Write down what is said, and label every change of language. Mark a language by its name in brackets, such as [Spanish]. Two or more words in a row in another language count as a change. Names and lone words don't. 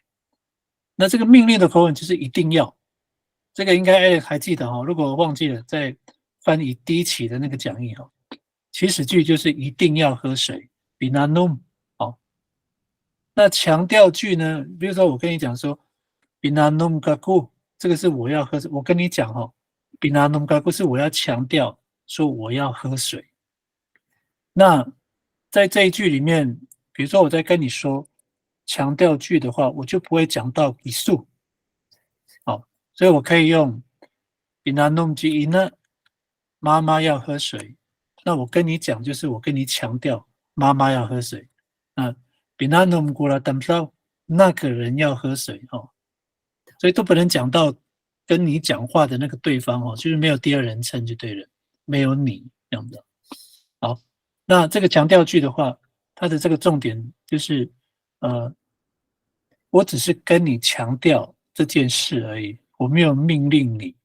[Chinese] 那这个命令的口吻就是一定要，这个应该还记得哦。如果忘记了，再翻译第一期的那个讲义哦。祈使句就是一定要喝水 ，binanum 哦。那强调句呢？比如说我跟你讲说 [Atayal] binanum gaku， [Chinese] 这个是我要喝水，我跟你讲哦 [Atayal] binanum gaku [Chinese] 是我要强调说我要喝水。那在这一句里面，比如说我在跟你说强调句的话，我就不会讲到语速，好，所以我可以用 [Atayal] binanum ji ina， [Chinese] 妈妈要喝水。那我跟你讲，就是我跟你强调妈妈要喝水。那 [Atayal] binanum gula damsau， [Chinese] 那个人要喝水哦，所以都不能讲到跟你讲话的那个对方哦，就是没有第二人称就对了，没有你这样的。好，那这个强调句的话，它的这个重点就是我只是跟你强调这件事而已，我没有命令你。